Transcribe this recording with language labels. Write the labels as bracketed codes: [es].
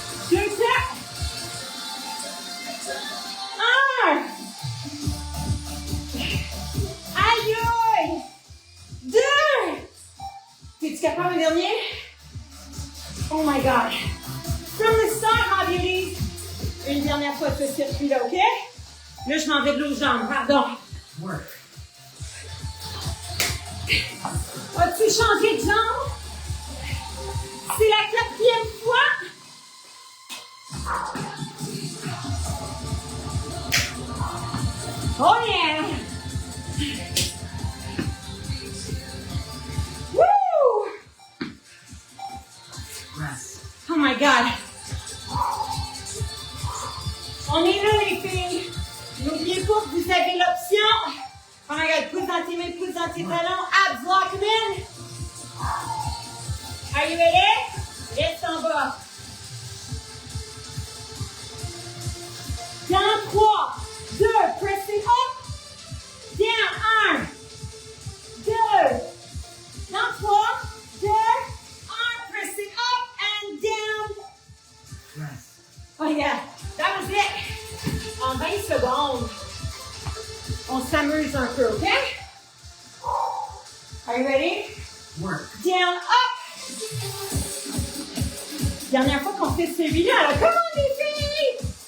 [fr] 2 temps. 1. Aïe aïe. 2. T'es-tu capable un dernier? [en] Oh my God. From the start, my beauties. [fr] Une dernière fois ce circuit-là, OK? Là, je m'en vais de l'autre jambe, pardon. [en] Work. [fr] As-tu changé de jambe? C'est la 4e fois. [en] Oh yeah! Woo! Rest. Oh my God! [fr] On est là, les filles. N'oubliez pas que vous avez l'option. [en] Oh my God, [fr] pousse dans tes mains, pousse dans tes talons. [en] Abs lock in. Are you ready? [fr] Reste en bas. Dans [en] 3, 2, pressing up. Down, 1, 2. [fr] Dans [en] 3, 2, 1, pressing up and down. Rest. Oh yeah, that was it. [fr] En 20 secondes, on s'amuse un peu, OK? [en] Are you ready? Work. Down, up. [fr] Dernière fois qu'on fait celui-là, alors [en] come on [fr] les filles!